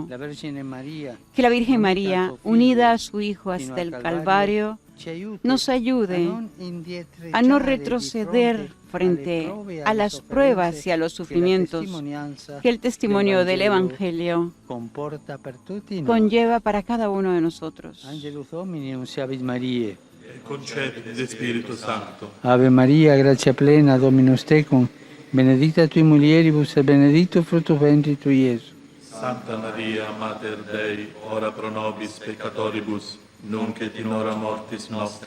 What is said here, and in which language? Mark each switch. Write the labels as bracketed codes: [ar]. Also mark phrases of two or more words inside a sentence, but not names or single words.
[es] Que la Virgen María, unida a su Hijo hasta el Calvario, nos ayude a no retroceder frente a las pruebas y a los sufrimientos que el testimonio del Evangelio conlleva para cada uno de nosotros. [la] Ave María, gracia plena, Dominus tecum, benedicta tui mulieribus et benedictus fructus ventris tui, Iesus. Santa Maria, Mater Dei, ora pro nobis peccatoribus, nunc et in hora mortis nostre.